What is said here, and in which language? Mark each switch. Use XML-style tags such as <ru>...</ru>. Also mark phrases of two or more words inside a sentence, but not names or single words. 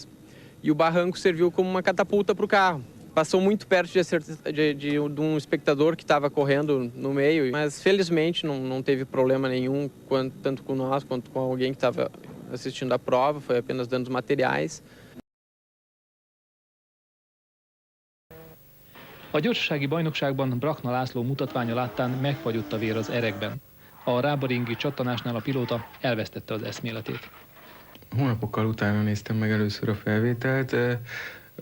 <pt>E o barranco serviu como uma catapulta para o carro. Passou muito perto de um espectador que estava correndo no meio, mas felizmente não teve problema nenhum, tanto com nós quanto com alguém que estava assistindo a prova, foi apenas danos materiais.</pt> <hu>A gyorsasági bajnokságban Brakna László mutatványa láttán megfagyott a vér az erekben. A rábaringi csattanásnál a pilóta elvesztette az eszméletét. Hónapokkal utána néztem meg először a felvételt.</hu>